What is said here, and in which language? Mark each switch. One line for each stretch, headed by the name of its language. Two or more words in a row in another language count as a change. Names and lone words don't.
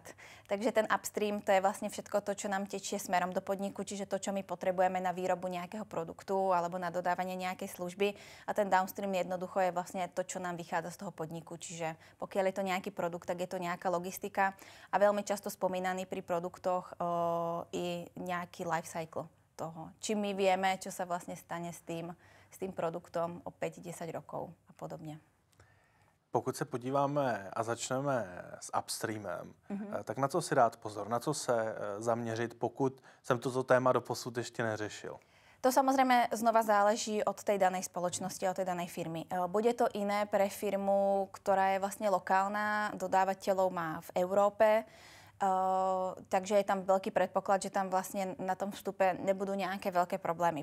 Slovak: Takže ten upstream, to je vlastne všetko to, čo nám tečie smerom do podniku, čiže to, čo my potrebujeme na výrobu nejakého produktu alebo na dodávanie nejakej služby. A ten downstream jednoducho je vlastne to, čo nám vychádza z toho podniku. Čiže pokiaľ je to nejaký produkt, tak je to nejaká logistika a veľmi často spomínaný pri produktoch i nejaký
English: life cycle
Slovak: toho. Či my vieme, čo sa vlastne stane s tým produktom o 5-10 rokov a podobne.
Czech: Pokud se podíváme a začneme s upstreamem, tak na co si dát pozor, na co se zaměřit, pokud jsem toto téma doposud ještě neřešil?
Slovak: To samozrejme znova záleží od tej danej spoločnosti, od tej danej firmy. Bude to iné pre firmu, ktorá je vlastne lokálna, dodávateľov má v Európe, takže je tam veľký predpoklad, že tam vlastne na tom vstupe nebudú nejaké veľké problémy.